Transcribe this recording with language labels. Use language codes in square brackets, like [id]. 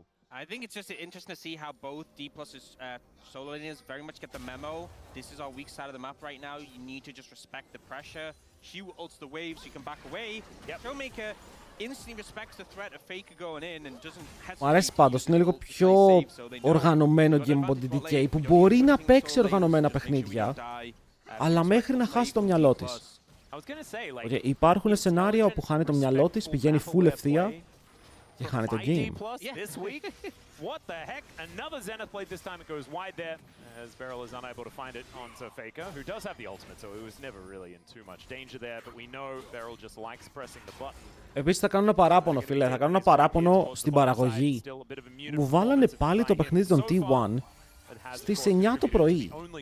[en] I think it's just interesting to see how both D+'s solo lanes very much get the memo. This is our weak side of the map right now. You need to just respect the pressure. She ults the wave so you can back away. Showmaker instantly respects the threat of Faker going in and doesn't hesitate. [el] Μου αρέσει πάντως, είναι λίγο πιο οργανωμένο game από την DK που μπορεί να παίξει οργανωμένα παιχνίδια, αλλά μέχρι να χάσει το μυαλό της. Okay, υπάρχουν σενάρια όπου χάνει το μυαλό της, πηγαίνει full ευθεία και χάνει το game. [en] What the heck? Another Zenith blade this time. It goes wide there as Beryl is unable to find it onto Faker, who does have the ultimate, so he was never really in too much danger there. But we know Beryl just likes pressing the button. [el] Επίσης θα κάνω ένα παράπονο, φίλε. Θα κάνω ένα παράπονο στην παραγωγή. Μου βάλανε πάλι το παιχνίδι των T1 στις 9 το πρωί.